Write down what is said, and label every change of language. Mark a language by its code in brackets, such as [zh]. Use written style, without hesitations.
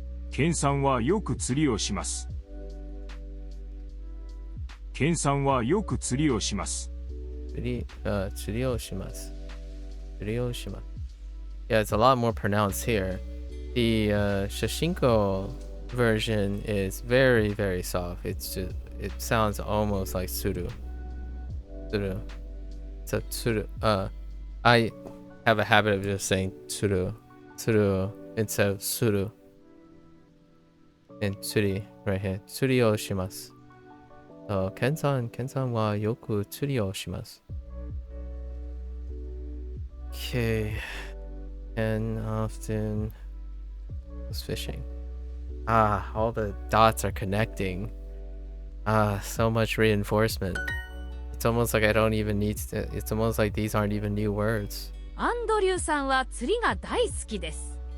[ja] ケンさんはよく釣りをします。ケンさんはよく釣りをします。 Tsuri o shimasu. Tsuri o shimasu. [en] Yeah, it's a lot more pronounced here. The Shashinko version is very, very soft. It sounds almost like tsuru. Tsuru. So tsuru. I have a habit of just saying tsuru instead of suru. And tsuri right here. [ja] Tsuri o shimasu. [en] So [ja] Ken-san wa yoku tsuri o shimasu. [en] Okay. And often was fishing. All the dots are connecting. So much reinforcement. It's almost like I don't even need to, it's almost like these aren't even new words. [ja] アンドリューさんは釣りが大好きです。